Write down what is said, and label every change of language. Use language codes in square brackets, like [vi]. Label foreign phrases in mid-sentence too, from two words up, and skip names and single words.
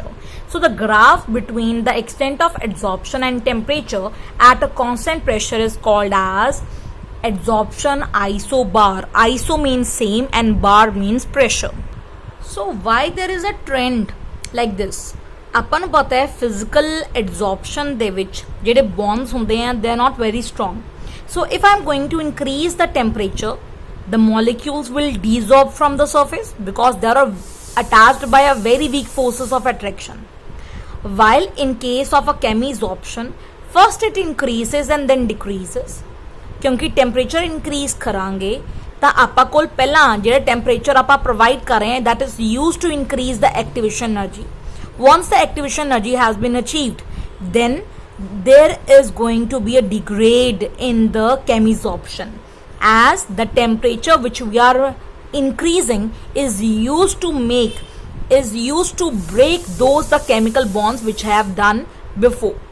[en] So the graph between the extent of adsorption and temperature at a constant pressure is called as adsorption isobar. Iso means same and bar means pressure. So why there is a trend like this? [hi] अपन पता है [en] physical adsorption [pa] ਦੇ ਵਿੱਚ ਜਿਹੜੇ bonds ਹੁੰਦੇ ਆ [en] they are not very strong. So if I am going to increase the temperature, the molecules will desorb from the surface because they are attached by a very weak forces of attraction. While in case of a chemisorption, first it increases and then decreases. [pa] क्योंकि [en] temperature increase [pa] करांगे ਤਾਂ ਆਪਾਂ ਕੋਲ ਪਹਿਲਾਂ ਜਿਹੜਾ temperature ਆਪਾਂ provide ਕਰ ਰਹੇ ਹਾਂ [en] that is used to increase the activation energy. Once the activation energy has been achieved, then there is going to be a degrade in the chemisorption, as the temperature which we are increasing is used to break those the chemical bonds which have done before.